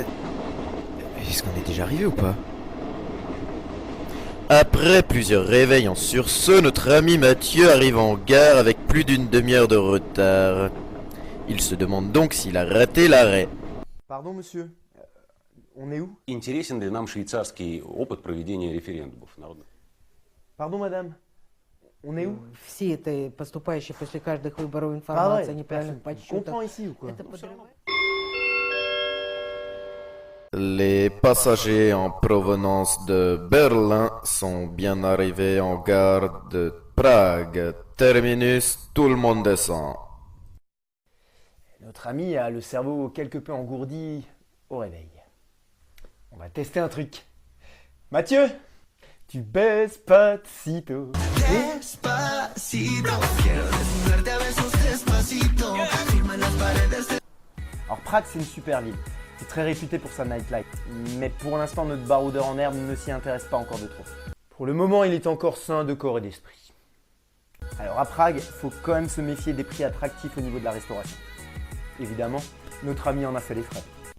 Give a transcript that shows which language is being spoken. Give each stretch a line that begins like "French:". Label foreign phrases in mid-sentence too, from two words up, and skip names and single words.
French: Est-ce qu'on est déjà arrivé ou pas? Après plusieurs réveils en sursaut, notre ami Mathieu arrive en gare avec plus d'une demi-heure de retard. Il se demande donc s'il a raté l'arrêt. Pardon monsieur, on est où?
Russian: Интересен ли нам швейцарский опыт проведения референдумов народных?
French: Pardon madame, on est où?
Russian: Все это поступающие после каждых выборов информация о неправильных
French: Personne
Russian: подсчетах.
French: comprend ici ou quoi?
Russian: Это подрывает.
French: Les passagers en provenance de Berlin sont bien arrivés en gare de Prague. Terminus, tout le monde descend. Notre ami a le cerveau quelque peu engourdi au réveil. On va tester un truc. Mathieu, tu baisses Despacito.
Spanish: Despacito, quiero desnudarte a besos despacito. Firma en las paredes de...
French: Alors Prague, c'est une super ville. C'est très réputé pour sa nightlife. Mais pour l'instant, notre baroudeur en herbe ne s'y intéresse pas encore de trop. Pour le moment, il est encore sain de corps et d'esprit. Alors à Prague, faut quand même se méfier des prix attractifs au niveau de la restauration. Évidemment, notre ami en a fait les frais.